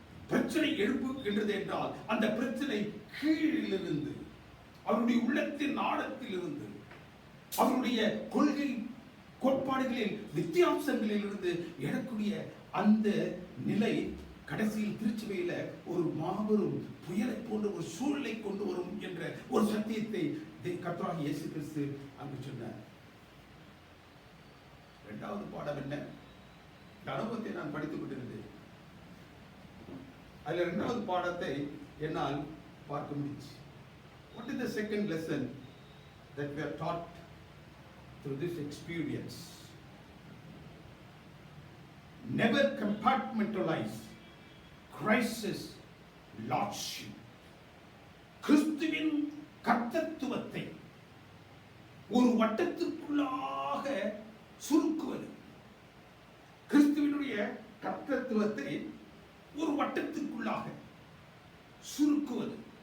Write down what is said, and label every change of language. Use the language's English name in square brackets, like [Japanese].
[Tamil] பிரச்சனை எழுப்புகின்றது என்றால் அந்த பிரச்சனை கீழிலிருந்து, அவருடைய உள்ளத்தின் ஆழத்தில் இருந்து, அவருடைய கொள்கை கோட்பாடுகளில் வித்தியாசங்களில் இருந்து எழக்கூடிய அந்த நிலை கடைசியில் திருச்சபையில ஒரு மாபெரும் புயலை போன்ற ஒரு சூழலை கொண்டு வரும் என்ற ஒரு சத்தியத்தை கர்த்தராகிய இயேசு கிறிஸ்து அங்கு சொன்னார். இரண்டாவது பாடம் என்ன? அனுபவத்தை நான் படித்துக் கொண்டிருந்தேன். அதில் இரண்டாவது பாடத்தை என்னால் பார்க்க முடிச்சு. [English] What is the second lesson that we are taught through this experience? Never compartmentalize Christ's lordship. [Tamil] கிறிஸ்துவின் கர்த்தத்துவத்தை ஒரு வட்டத்திற்குள்ளாக சுருக்குவது, கிறிஸ்துவினுடைய கர்த்தத்துவத்தை ஒரு வட்டத்திற்குள்ளாக சுருக்குவது.